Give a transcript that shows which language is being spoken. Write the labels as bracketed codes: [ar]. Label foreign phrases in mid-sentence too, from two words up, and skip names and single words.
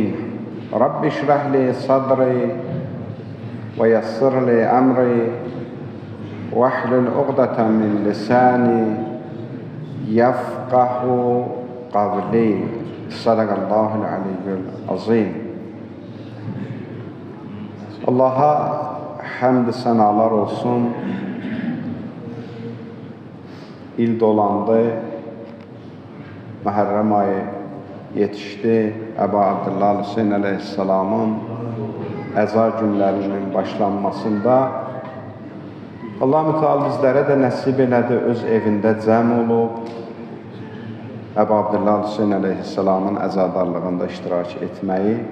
[ar] رب اشرح لي صدري ويسر لي أمري واحلل عقدة من لساني يفقه قولي. صدق الله العلي العظيم. [az] Allah'a həmd sənalar olsun. İl dolandı, Məhərrəm ayı yetişdi. Əbu Abdullah Hüseyin əleyhissalamın əza günlərinin başlanmasında Allah-u Teala bizlərə də nəsib elədi, öz evində cəm olub Əbu Abdullah Hüseyin əleyhissalamın əzadarlığında iştirak etməyi.